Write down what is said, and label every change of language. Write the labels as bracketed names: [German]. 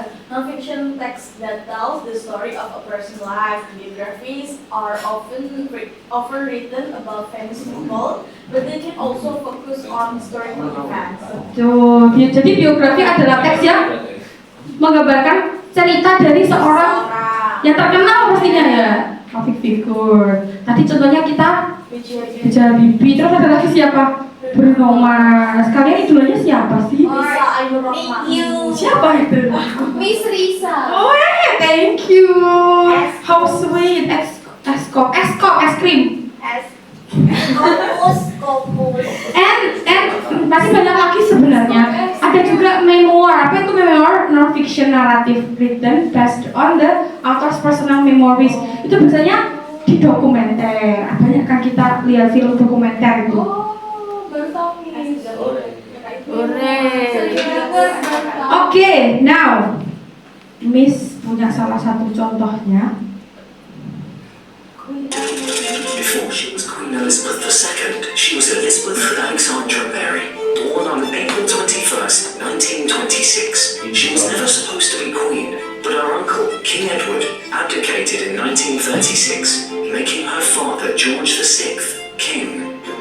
[English] Non-fiction text that tells the story of a person's life. Biographies are often written about famous people, but they can also focus on historical events. [Indonesian] Tuh, jadi biografi adalah teks yang menggambarkan cerita dari seorang yang terkenal pastinya ya, [English] public figure. [Indonesian] Tadi contohnya kita bicara Bibi, terus ada lagi siapa? Bruno Mars. Kalian idolanya siapa sih? Risa Ainur Rahman. Siapa itu? Miss Risa. [English] Oh thank you. How sweet. [Indonesian] Escop, es krim. Kopus. And pasti banyak lagi sebenarnya. Ada juga memoir. Apa itu memoir? [English] Non-fiction narrative written based on the author's personal memories. [Indonesian] Itu biasanya di dokumenter. Banyak kan kita lihat film dokumenter itu. Baru tahu nih. Oke, now Miss punya salah satu contohnya. [English] Before she was Queen Elizabeth II, she was Elizabeth Alexandra Mary, born on April 21st, 1926. She was never supposed to be queen, but her uncle, King Edward, abdicated in 1936, making her father, George VI, king.